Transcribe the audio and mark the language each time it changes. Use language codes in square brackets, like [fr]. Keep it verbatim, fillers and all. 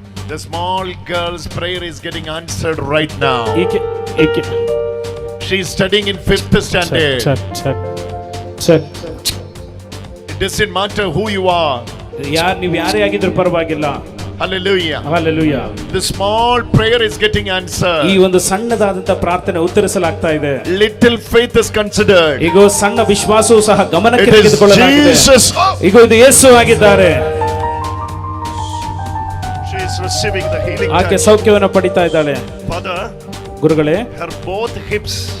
[en] The small girl's prayer is getting answered right now. [kn] ಈಕೆ ಈಕೆ [en] She's studying in fifth [kn] ಸರಿ, [en] standard. [kn] ಸರಿ, ಸರಿ, ಸರಿ. [en] It doesn't matter who you are. [kn] ಯಾರ್ ನೀವು ಯಾರೇ ಆಗಿದ್ರು ಪರವಾಗಿಲ್ಲ. [en] Hallelujah. [kn] Hallelujah. [en] The small prayer is getting [kn] ಈ [en] answered. [kn] ಒಂದು ಸಣ್ಣದಾದಂತ ಪ್ರಾರ್ಥನೆ ಉತ್ತರಿಸಲಾಗ್ತಾ ಇದೆ. [en] Little faith is considered. [kn] ಈಗ ಸಣ್ಣ ವಿಶ್ವಾಸವೂ ಸಹ ಗಮನಕ್ಕೆ [en] It is [kn] ತೆಗೆದುಕೊಳ್ಳಲಾಗಿದೆ. [en] Jesus. [kn] ಈಗ ಇದು ಯೇಸು ಆಗಿದ್ದಾರೆ. [en] She is receiving the healing [kn] ಆಕೆ [en] touch. [kn] ಸೌಖ್ಯವನ್ನು ಪಡಿತಾ ಇದ್ದಾಳೆ. [en] Father, [kn] ಗುರುಗಳೇ, [en] her both hips.